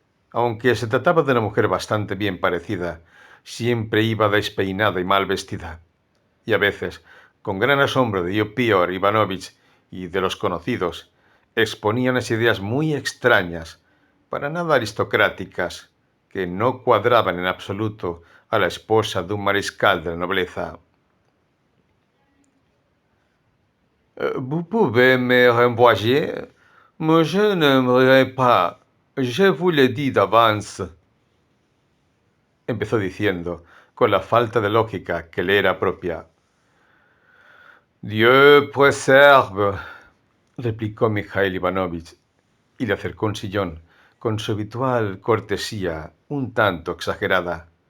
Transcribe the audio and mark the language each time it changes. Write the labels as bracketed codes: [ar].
[es] Aunque se trataba de una mujer bastante bien parecida, siempre iba despeinada y mal vestida, y a veces, con gran asombro de Piotr Ivanovich y de los conocidos, exponía unas ideas muy extrañas, para nada aristocráticas, que no cuadraban en absoluto a la esposa de un mariscal de la nobleza. [fr] Vous pouvez me renvoyer, mais je n'aimerais pas. Je vous l'ai dit d'avance. [es] Empezó diciendo, con la falta de lógica que le era propia. [fr] Dieu préserve, [es] replicó Mijaíl Ivanovich, y le acercó un sillón, con su habitual cortesía un tanto exagerada.